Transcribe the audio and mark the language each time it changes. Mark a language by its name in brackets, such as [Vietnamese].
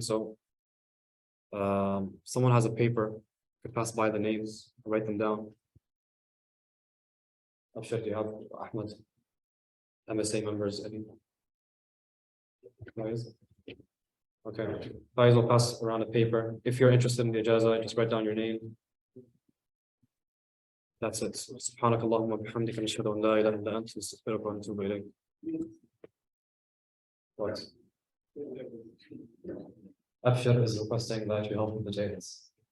[English] So someone has a paper, could pass by the names, write them down. Abshir, do you have Ahmed, MSA members? Guys? Okay, guys will pass around a paper. If you're interested in the ijazah, just write down your name. That's it. [Arabic] سبحانك اللهم وبحمدك نشهد أن لا إله إلا أنت نستغفرك ونتوب إليك. [English] What? Abshir is requesting that you help with the details.